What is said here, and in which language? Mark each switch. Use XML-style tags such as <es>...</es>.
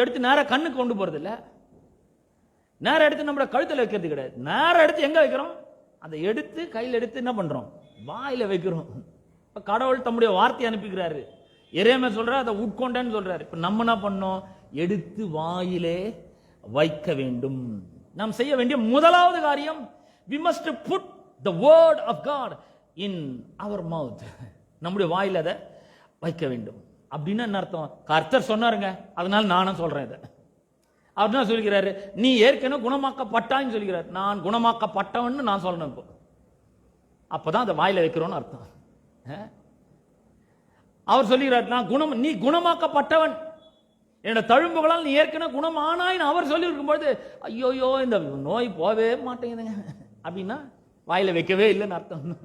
<ta>எடுத்து நேரா கண்ணுக்கு கொண்டு போறது இல்ல, நேரம் எடுத்து நம்மள கழுத்துல வைக்கிறது கிடையாது. நேரம் எடுத்து எங்க வைக்கிறோம்? அதை எடுத்து கையில் எடுத்து என்ன பண்றோம்? வாயில வைக்கிறோம். கடவுள் தம்முடைய வார்த்தை அனுப்பிக்கிறாரு. எரேமியா சொல்றாரு, அதை உட்கொண்டேன்னு சொல்றாரு. இப்ப நம்ம என்ன பண்ணோம்? எடுத்து வாயிலே வைக்க வேண்டும். நாம் செய்ய வேண்டிய முதலாவது காரியம்,</ta> <en>we must put the word of God in our mouth.</en> <ta>நம்முடைய வாயில அதை வைக்க வேண்டும். அப்படின்னா என்ன அர்த்தம்? கர்த்தர் சொன்னாருங்க, அதனால நானும் சொல்றேன். இதை அவர் என்ன சொல்கிறாரு? நீ ஏற்கனவே குணமாக்கப்பட்டான்னு சொல்கிறார். நான் குணமாக்கப்பட்டவன் நான் சொல்லணும். இப்போ அப்பதான் அதை வாயில வைக்கிறோன்னு அர்த்தம். அவர் சொல்லுகிறார், நீ குணமாக்கப்பட்டவன், என்னோட தழும்புகளால் நீ ஏற்கனவே குணமானாய் அவர் சொல்லி இருக்கும்போது, ஐயோயோ இந்த நோய் போவே மாட்டேங்குதுங்க அப்படின்னா வாயில வைக்கவே இல்லைன்னு அர்த்தம்.</ta>